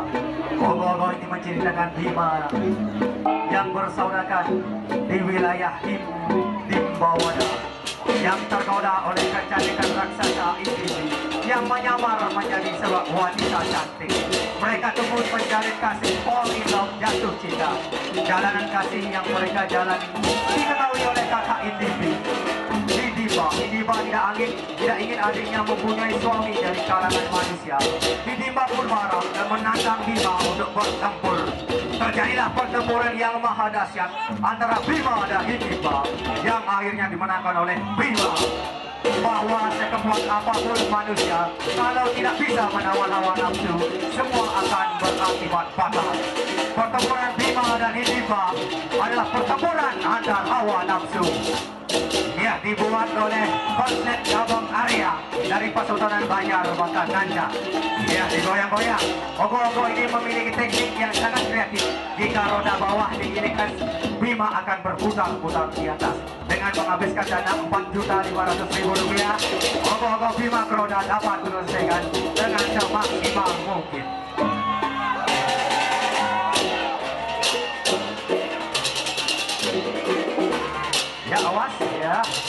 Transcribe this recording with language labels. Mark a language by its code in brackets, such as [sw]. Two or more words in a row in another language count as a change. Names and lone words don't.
[id] Ogo-ogo ini menceritakan Bima yang bersaudakan di wilayah Dimbawana yang tergoda oleh kecantikan raksasa iblis yang menyamar menjadi sebuah wanita cantik. Mereka tumbuh menjalin kasih, [en] fall in love, [id] jatuh cinta. Jalanan kasih yang mereka jalani diketahui oleh kakak Didimba tidak ingin adiknya mempunyai suami dari kalangan manusia. Didimba pun marah dan menantang Bima untuk bertempur. Terjadilah pertempuran yang maha dahsyat antara Bima dan Didimba yang akhirnya dimenangkan oleh Bima. Bahwa sekekuat apapun manusia, kalau tidak bisa menawan hawa nafsu, semua akan berakibat fatal. Pertempuran Bima dan Didimba adalah pertempuran antar hawa nafsu. Ya, dibuat oleh konslet Gabung Arya dari Pasultanan Banjar Batan Nanja. Ya, digoyang-goyang. Ogo-ogo ini memiliki teknik yang sangat kreatif. Jika roda bawah diginikan, Bima akan berputar-putar di atas. Dengan menghabiskan dana Rp4.500.000, ogo-ogo Bima Kroda dapat menyelesaikan dengan semaksimal mungkin. Ya, awas ya.